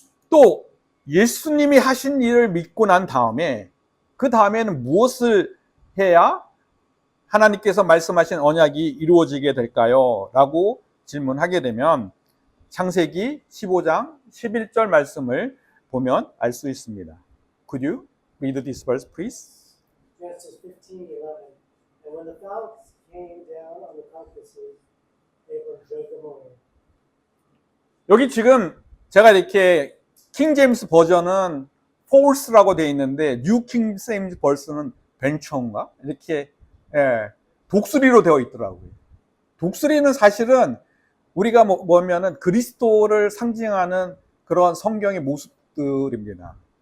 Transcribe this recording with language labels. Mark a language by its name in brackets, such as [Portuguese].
[Korean] 또 예수님이 하신 일을 믿고 난 다음에 그 다음에는 무엇을 해야 하나님께서 말씀하신 언약이 이루어지게 될까요? 라고 질문하게 되면 창세기 15장 11절 말씀을 보면 알 수 있습니다. [English] Could you read this verse, please? Genesis 15:11. And when the clouds came down on the carcasses, Abram drove them away. [Korean] 여기 지금 제가 이렇게 킹 제임스 버전은 false라고 되어 있는데 뉴 킹 제임스 버전은 벤처인가? 이렇게 독수리로 되어 있더라고요. 독수리는 사실은 우리가 뭐냐면은 그리스도를 상징하는 그런 성경의 모습들입니다.